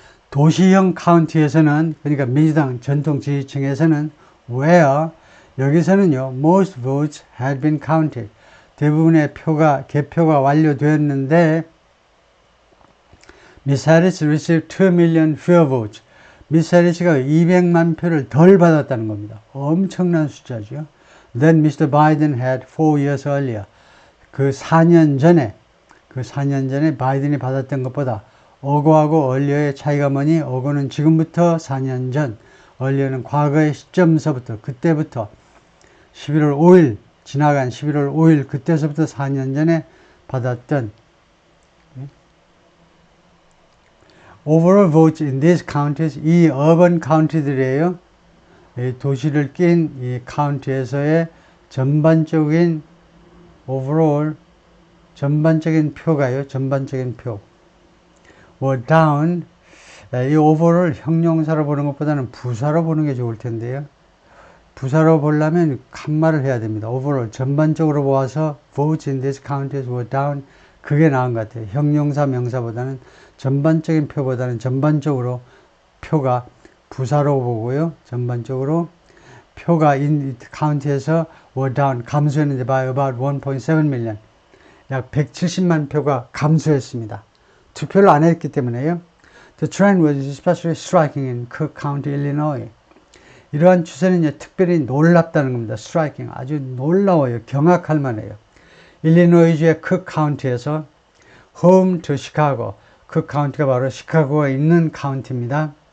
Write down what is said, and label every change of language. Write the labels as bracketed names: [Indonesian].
[Korean] 도시형 카운티에서는, 그러니까 민주당 전통 지지층에서는 [English] where [Korean] 여기서는요 [English] most votes had been counted. [Korean] 대부분의 개표가 완료되었는데 [English] Miss Harris received 2 million fewer votes. [Korean] 미스 해리스가 200만 표를 덜 받았다는 겁니다. 엄청난 숫자죠. [English] Then Mr. Biden had 4 years earlier. [Korean] 그 4년 전에 바이든이 받았던 것보다 어거하고 얼리어의 차이가 뭐니? 어거는 지금부터 4년 전, 얼리어는 과거의 시점서부터, 그때부터 11월 5일, 지나간 11월 5일 그때서부터 4년 전에 받았던 [English] overall votes in these counties, 이 urban county들이에요. [Korean] 이 도시를 낀 이 카운티에서의 전반적인 overall 전반적인 표가요. 전반적인 표. [English] were down. [Korean] 이 overall 형용사로 보는 것보다는 부사로 보는 게 좋을 텐데요. 부사로 보려면 칸말을 해야 됩니다. [English] overall [Korean] 전반적으로 보아서 [English] votes in these counties were down. [Korean] 그게 나은 것 같아요. 형용사 명사보다는 전반적인 표보다는 전반적으로 표가 부사로 보고요. 전반적으로 표가 인 카운티에서 [English] were down [Korean] 감소했는데 [English] by about 1.7 million. [Korean] 약 170만 표가 감소했습니다. 투표를 안 했기 때문에요. [English] The trend was especially striking in Cook County, Illinois. [Korean] 이러한 추세는 특별히 놀랍다는 겁니다. striking. 아주 놀라워요. 경악할 만해요. 일리노이주의 크 카운티에서 [English] home to Chicago. [Korean] 크 카운티가 바로 시카고가 있는 카운티입니다.